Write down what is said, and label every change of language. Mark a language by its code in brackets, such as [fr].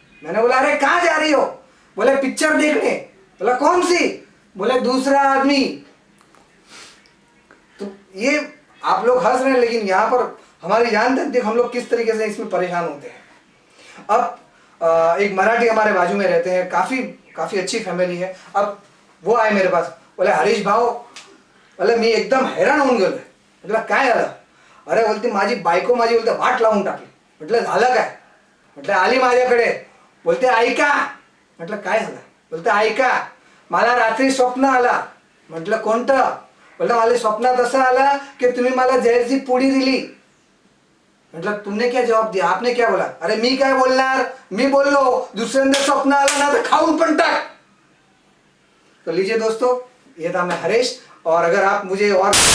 [hi] मैंने बोला अरे कहाँ जा रही हो, बोले पिक्चर देखने। बोला कौन सी, बोले दूसरा आदमी। तो ये आप लोग हंस रहे हैं, लेकिन यहाँ पर हमारी जान तक हम लोग किस तरीके से इसमें परेशान होते हैं। अब एक मराठी हमारे बाजू में रहते हैं, काफ़ी अच्छी फॅमिली है। अब वो आए मेरे पास, बोले हरीश भाऊ, बोले [mr] मी एकदम हैराण होऊन गेलो. म्हटलं काय झालं, अरे बोलते माझी बायको बोलते वाट लावून टाकली. म्हटलं झालं काय, म्हटलं आली माझ्याकडे, बोलते ऐका. म्हटलं काय झालं, बोलते ऐका मला रात्री स्वप्न आला. म्हटलं कोणतं, बोलता मला स्वप्नात असं आला की तुम्ही मला जहरची पुडी दिली. [hi] मतलब तुमने क्या जवाब दिया, आपने क्या बोला, [mr] अरे मी काय बोलणार, मी बोललो दुसऱ्यांदा स्वप्न आला ना तर खाऊन पण टाक. [hi] तो लीजिए दोस्तों, ये था मैं हरीश, और अगर आप मुझे और